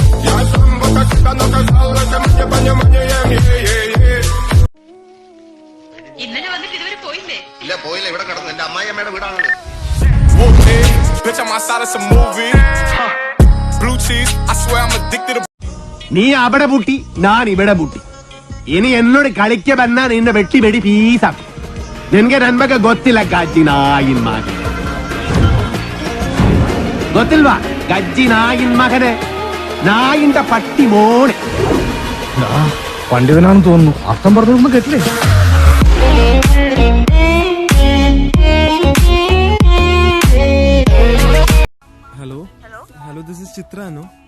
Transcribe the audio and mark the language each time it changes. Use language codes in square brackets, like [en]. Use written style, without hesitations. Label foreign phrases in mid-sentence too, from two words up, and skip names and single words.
[ml] ഇന്നലെ വന്നിട്ട് ഇതുവരെ പോയില്ലേ? ഇല്ല, പോയില്ല. ഇവിടെ കിടന്നു. എന്റെ അമ്മായിയമ്മയുടെ വീടാണ്. നീ അവിടെ പൂട്ടി, ഞാൻ ഇവിടെ പൂട്ടി. [kn] ಇನಿ ಎನ್ನೋಡಿ ಕಳಿಕೆ ಬಂದ ನಿನ್ನ ಬೆಟ್ಟಿ ಬೆಡಿ ಪೀಸ ನಿನ್ಗೆ ನನ್ ಬಗ್ಗೆ ಗೊತ್ತಿಲ್ಲ ಗಜ್ಜಿ ನಾಯಿನ್ ಮಗ ಗೊತ್ತಿಲ್ವಾ ಗಜ್ಜಿ ನಾಯಿನ್ ಮಗನೆ [ml] നായിന്റെ പട്ടി മോനെ പണ്ഡിതനാണെന്ന് തോന്നുന്നു. അർത്ഥം പറഞ്ഞൊന്നും കേട്ടില്ലേ? ഹലോ ഹലോ, [en] This is Chitra. [ml] ആണോ?